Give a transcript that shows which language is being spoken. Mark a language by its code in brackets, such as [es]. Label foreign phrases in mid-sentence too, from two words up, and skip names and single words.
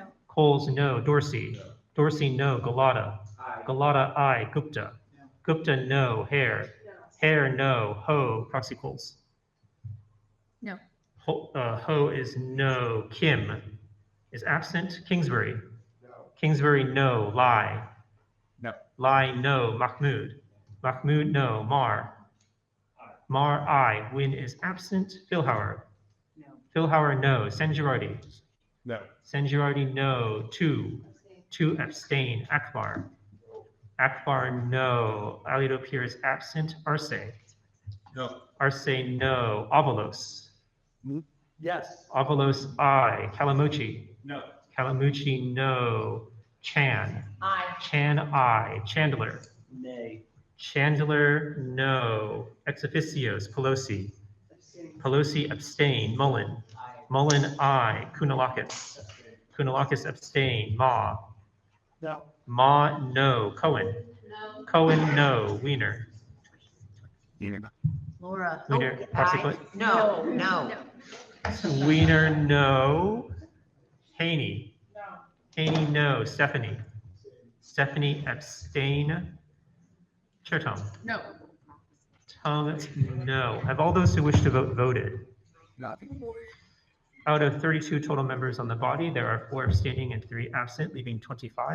[en] Coles, no. Dorsey. Dorsey, no. Galata. Galata, aye. Gupta. Gupta, no. Hare. Hare, no. Ho. Proxy Coles. No. Ho is no. Kim is absent. Kingsbury. Kingsbury, no. Lai. No. Lai, no. Mahmood. Mahmood, no. Mar. Mar, aye. Win is absent. Philhauer. Philhauer, no. Sanjirardi. No. Sanjirardi, no. 2. 2 abstain. Akbar. Akbar, no. Aliotopir is absent. Arce. No. Arce, no. Avalos. Yes. Avalos, aye. Kalamuchi. No. Kalamuchi, no. Chan. Aye. Chan, aye. Chandler. Nay. Chandler, no. Ex officios, Pelosi. Pelosi, abstain. Mullen. Mullen, aye. Kunalakis. Kunalakis, abstain. Ma. No. Ma, no. Cohen. No. Cohen, no. Weiner. Laura. Weiner, Parsipplet. No, no. Weiner, no. Haney. Haney, no. Stephanie. Stephanie, abstain. Chair Tom. No. Tom, no. Have all those who wish to vote voted? Nothing. Out of 32 total members on the body, there are 4 abstaining and 3 absent, leaving 25.